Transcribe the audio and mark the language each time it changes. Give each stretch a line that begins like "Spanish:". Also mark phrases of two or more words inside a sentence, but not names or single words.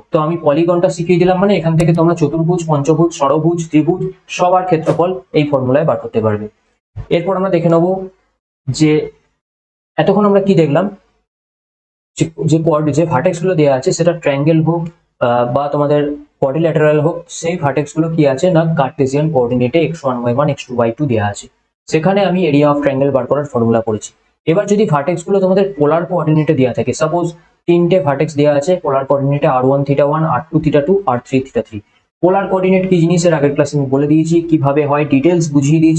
Bangla: তো আমি পলিগনটা শিখিয়ে দিলাম, মানে এখান থেকে তোমরা চতুর্ভুজ, পঞ্চভুজ, ষড়ভুজ, ত্রিভুজ সবার ক্ষেত্রফল এই ফর্মুলায় বার করতে পারবে। এরপর আমরা দেখে নেব যে এতক্ষণ আমরা কি দেখলাম, যে ভার্টেক্স গুলো দেওয়া আছে সেটা ট্রায়াঙ্গেল হোক বা তোমাদের কোয়াড্রিল্যাটারাল হোক, সেই ভার্টেক্স গুলো কি আছে না
English: Cartesian coordinate-e
Bangla: x1 y1 x2 y2 দেওয়া আছে। সেখানে আমি
English: area of triangle
Bangla: বার করার ফর্মুলা করেছি। এবার যদি ভার্টেক্স গুলো তোমাদের
English: polar coordinate-e
Bangla: দেওয়া থাকে, সাপোজ তিনটে ভার্টেক্স দেওয়া আছে
English: polar coordinate-e
Bangla: r1 θ1 r2 θ2 r3 θ3।
English: polar coordinate
Bangla: কি জিনিস এর আগের ক্লাসে আমি বলে দিয়েছি, কিভাবে হয় ডিটেলস বুঝিয়ে দিয়েছি।